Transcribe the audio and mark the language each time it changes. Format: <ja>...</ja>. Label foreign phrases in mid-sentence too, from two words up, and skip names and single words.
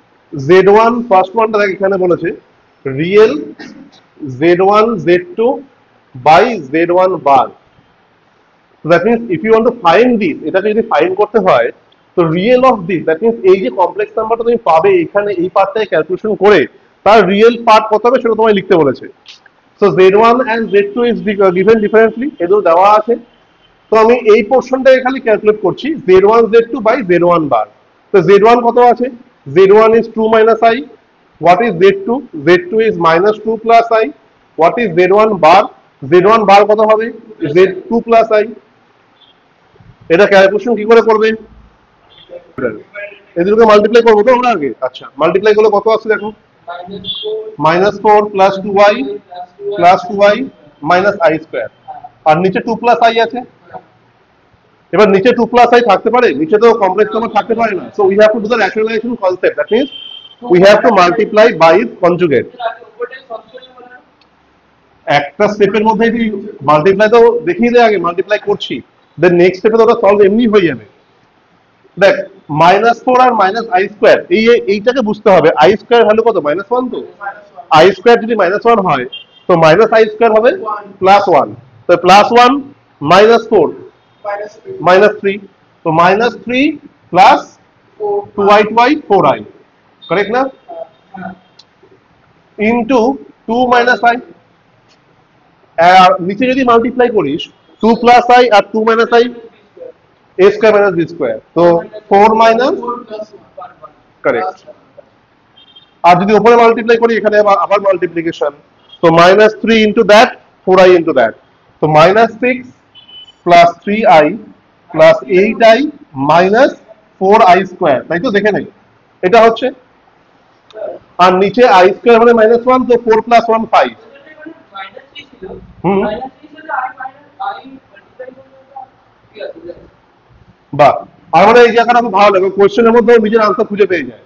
<bn>z1 ফার্স্ট ওয়ানটা দেখ এখানে বলেছে রিয়েল</bn> <en>z1 z2 by z1 bar. So that means if you want to find this,</en> <bn>এটাকে যদি ফাইন্ড করতে হয় তো</bn> <en>real of this, that means</en> <bn>এই যে কমপ্লেক্স নাম্বারটা তুমি পাবে এখানে এই পার্টটাকে ক্যালকুলেশন করে তার রিয়েল পার্ট কত হবে সেটা তোমায় লিখতে বলেছে।</bn> <en>সো z1 and z2 is given differently,</en> <bn>এগুলো দেওয়া আছে। তো আমি এই পোর্শনটাকে খালি ক্যালকুলেট করছি</bn> <en>z1 z2 by z1 bar.</en> <bn>তো z1 কত আছে,</bn> <en>z1 is 2 minus I, what is z2, z2 is minus 2 plus I, what is z1 bar, z1 বার</en> <bn>কত হবে</bn> <en>z2 plus I।</en> <bn>এটা ক্যালকুলেশন কি করে করবে, এদেরকে মাল্টিপ্লাই করবো তো আমরা আগে। আচ্ছা মাল্টিপ্লাই করলে কত আসছে দেখো,</bn> <en>-4 plus 2i plus 2i minus I square,</en> <bn>আর নিচে</bn> <en>2 plus I</en> <bn>আছে। এবার নিচে</bn> <en>2 plus I</en> <bn>থাকতে পারে, নিচে তো কমপ্লেক্স নাম্বার থাকতে পারে না।</bn> <en>So we have to do the rationalization concept, that means we have to multiply by its conjugate.</en> <bn>একটা স্টেপের মধ্যে যদি মাল্টিপ্লাই তো দেখিয়ে দেয় আগে মাল্টিপ্লাই করছি,</bn> <en>then next</en> <bn>স্টেপে তো ওটা সলভ এমনি হয়ে যাবে। দেখ -4 আর -i স্কয়ার, এইটাকে বুঝতে হবে। i স্কয়ার ভ্যালু কত, -1, তো i স্কয়ার যদি -1 হয় তো -i স্কয়ার হবে +1, তো +1 -4 -3, তো -3 প্লাস 2i 4i, কারেক্ট না, ইনটু 2 - i, আর নিচে যদি মাল্টিপ্লাই করিস 2 + i আর 2 - i,</bn> <en>a square minus b square,</en> <bn>তো 4 মাইনাস, কারেক্ট। আর যদি উপরে মাল্টিপ্লাই করি এখানে আবার মাল্টিপ্লিকেশন, তো -3</bn> <en>into that</en> <bn>4i</bn> <en>into that,</en> <bn>তো -6</bn> <en>plus 3i plus 8i minus 4i square,</en> <bn>তাই তো, দেখে নেই এটা হচ্ছে। আর নিচে i স্কয়ার মানে -1, তো 4 + 1 5। বাহ, আর মানে এই জায়গাটা খুব ভালো লাগে, কোশ্চেনের মধ্যে নিজের আনসার খুঁজে পেয়ে যায়।</bn>